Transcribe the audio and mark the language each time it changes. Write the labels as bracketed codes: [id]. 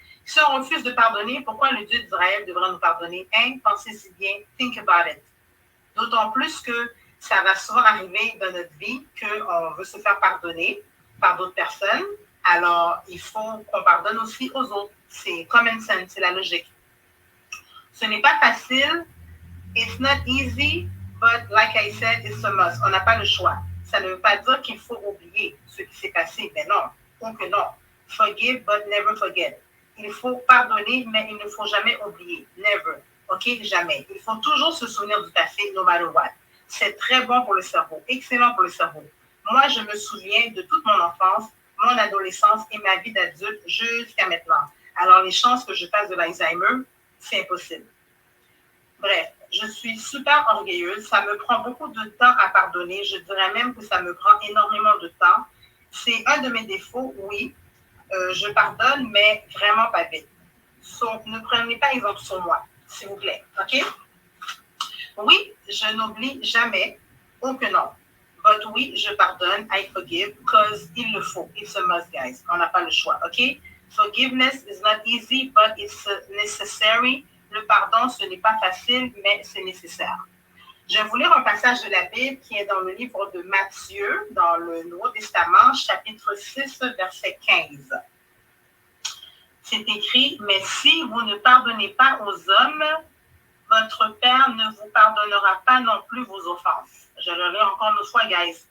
[fr] Si on refuse de pardonner, pourquoi le Dieu d'Israël devrait nous pardonner? Hein? Pensez-y bien. [en] Think about it. [fr] D'autant plus que ça va souvent arriver dans notre vie qu'on veut se faire pardonner par d'autres personnes. Alors, il faut qu'on pardonne aussi aux autres. C'est common sense, c'est la logique. Ce n'est pas facile. [en] It's not easy, but like I said, it's a must. [fr] On n'a pas le choix. Ça ne veut pas dire qu'il faut oublier ce qui s'est passé. Mais non, ou que non. [en] Forgive, but never forget. [fr] Il faut pardonner, mais il ne faut jamais oublier. Never. OK? Jamais. Il faut toujours se souvenir du passé, [en] no matter what. [fr] C'est très bon pour le cerveau. Excellent pour le cerveau. Moi, je me souviens de toute mon enfance, mon adolescence et ma vie d'adulte jusqu'à maintenant. Alors, les chances que je fasse de l'Alzheimer, c'est impossible. Bref, je suis super orgueilleuse. Ça me prend beaucoup de temps à pardonner. Je dirais même que ça me prend énormément de temps. C'est un de mes défauts, oui. Je pardonne, mais vraiment pas vite. Ne prenez pas exemple sur moi, s'il vous plaît. OK? Oui, je n'oublie jamais. Oh que non. But oui, je pardonne. [en] I forgive because [fr] il le faut. [en] It's a must, guys. [fr] On n'a pas le choix. OK? [en] Forgiveness is not easy, but it's necessary. [fr] Le pardon, ce n'est pas facile, mais c'est nécessaire. Je vais vous lire un passage de la Bible qui est dans le livre de Matthieu, dans le Nouveau Testament, chapitre 6, verset 15. C'est écrit, « Mais si vous ne pardonnez pas aux hommes, votre Père ne vous pardonnera pas non plus vos offenses. » Je le lis encore une fois, guys.